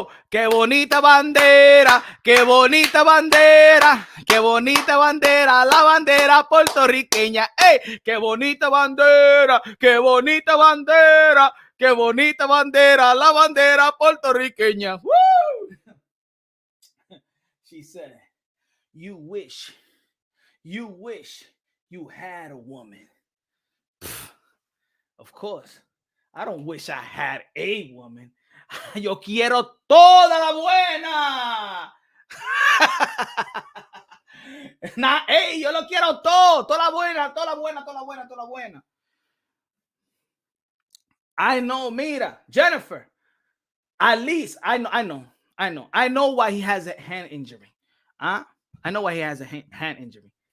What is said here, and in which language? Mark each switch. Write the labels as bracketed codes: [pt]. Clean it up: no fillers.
[es] Qué bonita bandera, qué bonita bandera, qué bonita bandera, la bandera puertorriqueña. ¡Ey! Qué bonita bandera, qué bonita bandera, qué bonita bandera, la bandera puertorriqueña. Woo! [en] She said, you wish you had a woman. Of course, I don't wish I had a woman. [es] Yo quiero toda la buena. Nah, hey, yo lo quiero todo, toda la buena, toda la buena, toda la buena, toda la buena. [en] I know, [es] mira, [en] Jennifer. At least I know why he has a hand injury. I know why he has a hand injury.